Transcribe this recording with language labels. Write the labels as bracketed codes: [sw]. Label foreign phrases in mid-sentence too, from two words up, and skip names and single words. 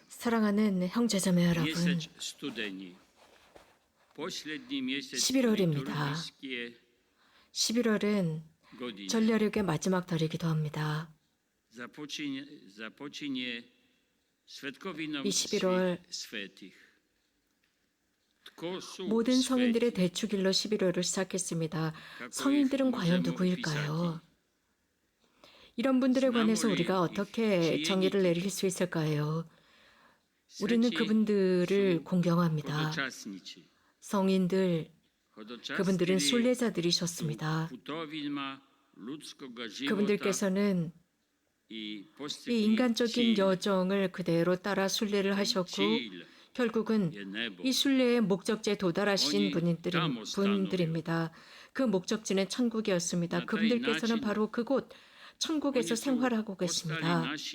[ko] 사랑하는 형제자매 여러분, [hr] mjesec studeni, posljednji mjesec [ko] 11월입니다. [hr] liturgijske [ko] 11월은 [hr] godine [ko] 전려력의 마지막 달이기도 합니다. [hr] započinje svetkovinom [ko] 이 11월 [hr] svih svetih. Tko su [ko] 모든 성인들의 [hr] sveti? [ko] 대축일로 11월을 시작했습니다. 성인들은 과연 누구일까요? 이런 분들에 관해서 우리가 어떻게 정의를 내릴 수 있을까요? 우리는 그분들을 공경합니다. [hr] Hodočasnici, [ko] 성인들, [hr] hodočastili [ko] 그분들은 [hr] su [ko] 순례자들이셨습니다. [hr] putovinama ljudskoga života [ko] 그분들께서는 [hr] i [ko] 이 [hr] postigli [ko] 인간적인 [hr] cilj. [ko] 여정을 그대로 따라 순례를 하셨고 [hr] Cilj [ko] 결국은 [hr] je nebo. [ko] 이 순례의 목적지에 도달하신 분들입니다. 그 목적지는 천국이었습니다. 그분들께서는 바로 그곳 천국에서 생활하고 계십니다.